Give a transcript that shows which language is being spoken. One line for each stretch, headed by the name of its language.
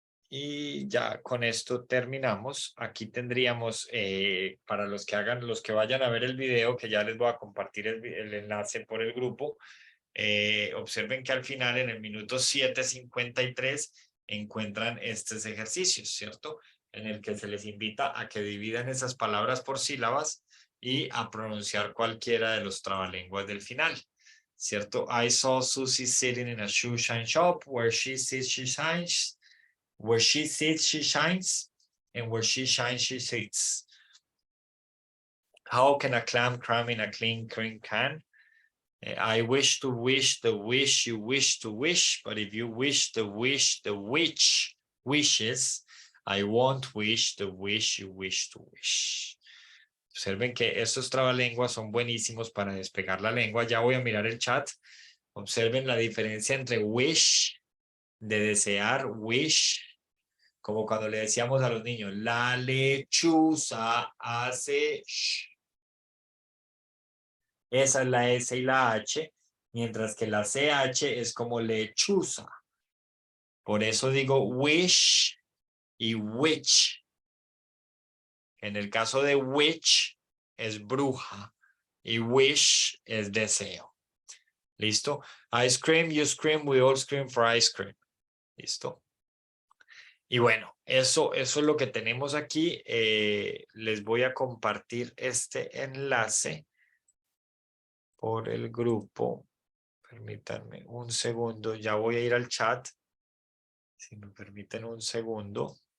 Spanish: Y ya con esto terminamos. Aquí tendríamos, para los que vayan a ver el video, que ya les voy a compartir el enlace por el grupo, observen que al final, en el minuto 7:53, encuentran estos ejercicios, ¿cierto? En el que se les invita a que dividan esas palabras por sílabas y a pronunciar cualquiera de los trabalenguas del final, ¿cierto?
English: I saw Susie sitting in a shoe shine shop. Where she sits, she shines. Where she sits, she shines. And where she shines, she sits. How can a clam cram in a clean cream can? I wish to wish the wish you wish to wish, but if you wish the wish the witch wishes, I won't wish the wish you wish to wish.
Spanish: Observen que estos trabalenguas son buenísimos para despegar la lengua. Ya voy a mirar el chat. Observen la diferencia entre wish, de desear, wish, como cuando le decíamos a los niños, la lechuza hace sh. Esa es la S y la H, mientras que la CH es como lechuza. Por eso digo wish y witch. En el caso de witch es bruja y wish es deseo. ¿Listo?
English: Ice cream, you scream, we all scream for ice cream.
Spanish: ¿Listo? Y bueno, eso es lo que tenemos aquí. Les voy a compartir este enlace por el grupo. Permítanme un segundo, ya voy a ir al chat. Si me permiten un segundo.